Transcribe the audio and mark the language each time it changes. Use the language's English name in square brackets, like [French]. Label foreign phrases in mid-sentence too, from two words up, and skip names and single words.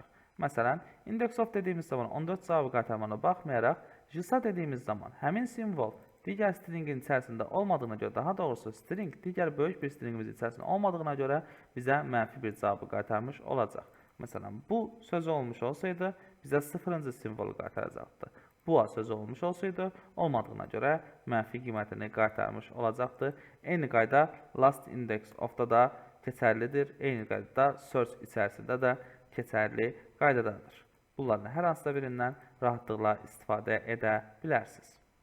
[Azerbaijani] Məsələn, [English] index of [Azerbaijani] dediyimiz zaman 14 cavabı qaytarmana baxmayaraq, j-sa dediyimiz zaman həmin simvol digər stringin içərisində olmadığına görə, daha doğrusu string digər böyük bir stringimiz içərisində olmadığına görə bizə mənfi bir cavabı qaytarmış olacaq. Məsələn, bu sözü olmuş olsaydı, bizə 0-cı simvolu qaytaracaqdı. Bu sözü olmuş olsaydı, olmadığına görə mənfi qiymətini qaytarmış olacaqdı. Eyni qayda [English] last index of- [Azerbaijani] da da keçərlidir. Eyni qayda search içərisində də keçərli qaydadadır. Bunların hər hansısa birindən rahatlıqla istifadə edə bilərsiniz.